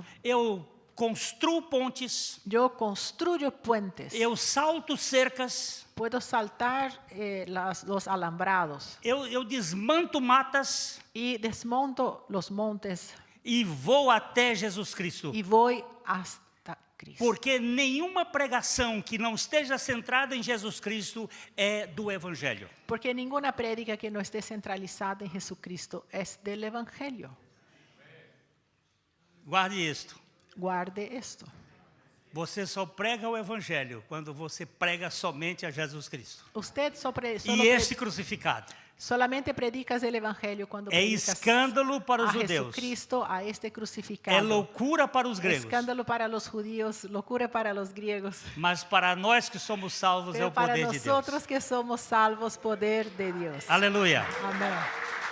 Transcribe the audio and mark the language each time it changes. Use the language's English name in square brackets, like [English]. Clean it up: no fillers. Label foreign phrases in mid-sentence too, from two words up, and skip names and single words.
[Portuguese] eu construo pontes, [Spanish] yo construyo puentes, [Portuguese] eu salto cercas, [Spanish] puedo saltar los alambrados [Portuguese] eu desmanto matas [Spanish] y desmonto los montes [Portuguese] e vou até Jesus Cristo. [Spanish] y voy hasta Cristo. [Portuguese] Porque nenhuma pregação que não esteja centrada em Jesus Cristo é do Evangelho. [Spanish] Porque ninguna prédica que no esté centralizada en Jesucristo es del Evangelio. [Portuguese] Guarde isto. [Spanish] Guarde esto. [Portuguese] Você só prega o Evangelho quando você prega somente a Jesus Cristo. [Spanish] Usted [Portuguese] E este crucificado. [Spanish] solamente predicas el Evangelio cuando [Portuguese] É [Spanish] predicas [Portuguese] escândalo para os [Spanish] a [Portuguese] judeus. [Spanish] Jesucristo, a este crucificado. [Portuguese] É loucura para os gregos. [Spanish] Escándalo para los judíos, locura para los griegos. [Portuguese] Mas para nós que somos salvos é [Spanish] Pero [Portuguese] o [Spanish] para [Portuguese] poder de Deus. [Spanish] nosotros que somos salvos, poder de Dios. [Portuguese] Aleluia. [Spanish] Amén.